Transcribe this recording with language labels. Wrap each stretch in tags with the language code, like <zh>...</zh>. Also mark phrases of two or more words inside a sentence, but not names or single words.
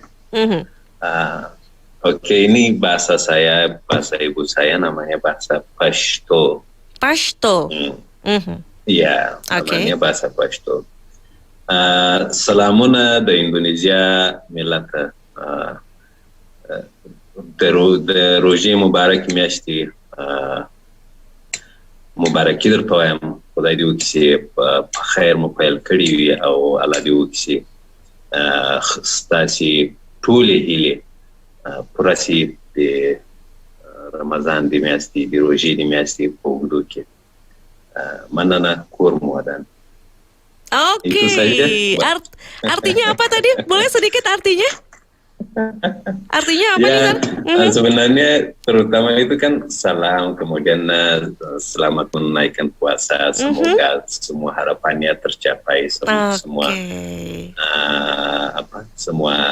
<id>Mhm. Oke, ini bahasa ibu saya namanya bahasa Pashto. Pashto. Hmm. Mhm. Iya, Oke. namanya bahasa Pashto.</id> <ps>سلامونه د اندونیزیا ملت ته. د روژې مبارک میاشتې مبارکي درته وایم، خدای دې وکړي چې په خیر مو پیل کړي وي او الله دې وکړي چې ستاسې ټولې هیلې پوره شي د رمضان د میاشتې د روژې د میاشتې په اوږدو کې. مننه، کور مو ودان.</ps> <id>Oke. Itu saja. Artinya apa tadi? Boleh sedikit artinya? Artinya apa nih, Ya, Sar? sebenarnya terutama itu kan salam, kemudian selamat menunaikan puasa, semoga semua harapannya tercapai, semua semua</id>